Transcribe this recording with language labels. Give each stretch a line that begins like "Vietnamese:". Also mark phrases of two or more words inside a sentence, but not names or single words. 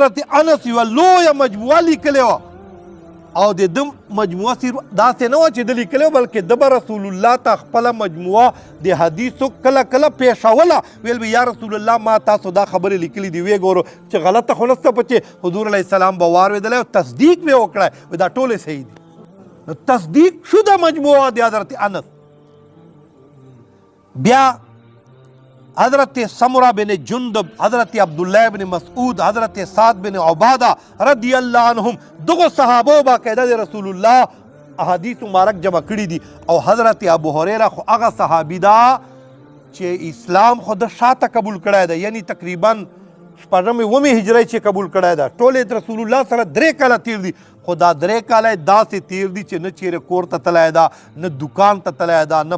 Pashto: حضرت انس یوه لویه مجموعه لیکلې وه او د ده مجموعه صرف داسې نه وه چې ده لیکلی بلکې ده به رسول الله ته خپله مجموعه د حدیثو کله کله پیښوله ویل به
Arabic: یا رسول الله
Pashto: ما تاسو دا خبرې لیکلي دي ویې ګورو چې غلطه خو نسته په چې حضور
Arabic: علیه السلام
Pashto: به واورېدلی او تصدیق به یې وکړی دا ټولې صحیح دي نو
Persian: تصدیق شده
Pashto: مجموعه د حضرت انس بیا حضرت سمرہ بن جندب حضرت عبداللہ بن مسعود حضرت سعد بن عبادہ
Arabic: رضی اللہ عنہم
Pashto: دغو صحابو باقاعدہ د رسول الله احادیث مبارک جمع کړي دي او حضرت ابو هريره خو هغه صحابي دا چې اسلام خو د شاته قبول کړی دی یعنی تقریبا شپږمې اومې هجرۍ چې قبول کړی ده ټولې رسول الله سره 3 کاله تیر دي خو دا 3 کاله یې داسې تیر دي چې نه چیرې کور ته تللی ده نه دکان ته تللی ده نه